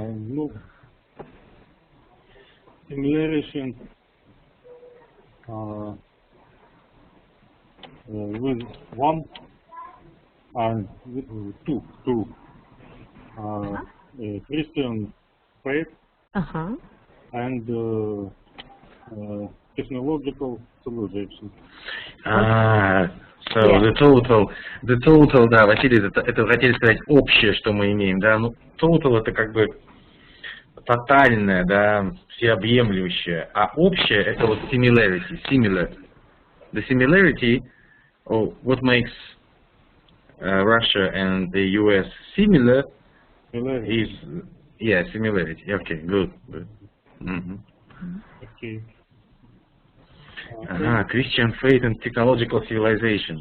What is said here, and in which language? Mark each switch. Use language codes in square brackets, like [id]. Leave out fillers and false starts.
[en] Ну, similarity with one and two Christian faith Uh-huh. and technological civilization. So the total, [ru] да, Василий, это вы хотели сказать общее, что мы имеем, да, ну, total это как бы тотальное, да, всеобъемлющее, а общее это вот [en] similarity, similar. The similarity, what makes Russia and the US similar is, yeah, similarity. Okay, good. Mm-hmm. Okay. Christian faith and technological civilization.